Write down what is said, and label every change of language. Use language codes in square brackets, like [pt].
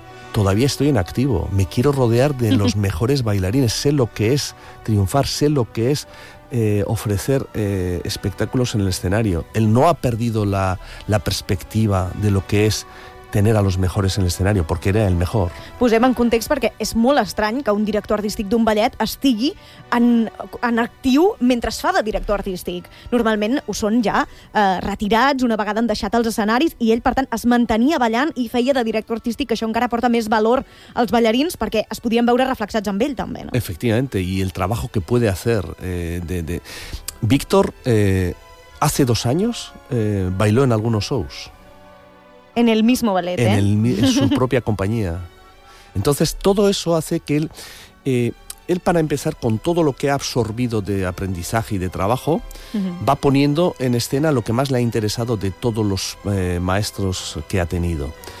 [es] todavía estoy en activo, me quiero rodear de los mejores bailarines, sé lo que es triunfar, sé lo que es ofrecer espectáculos en el escenario. Él no ha perdido la perspectiva de lo que es tener a los mejores en el escenario, porque era el mejor. [ca] Posem en context perquè és molt estrany que un director artístic d'un ballet estigui en actiu mentre es fa de director artístic. Normalment ho són ja retirats, una vegada han deixat els escenaris, i ell, per tant, es mantenia ballant i feia de director artístic, que això encara porta més valor als ballarins perquè es podien veure reflexats amb ell també. No? [es] Efectivamente, y el trabajo que puede hacer de... Víctor, hace 2 años bailó en algunos shows. En el mismo ballet, ¿eh? En su propia compañía. Entonces, todo eso hace que él, él, para empezar, con todo lo que ha absorbido de aprendizaje y de trabajo, va poniendo en escena lo que más le ha interesado de todos los maestros que ha tenido.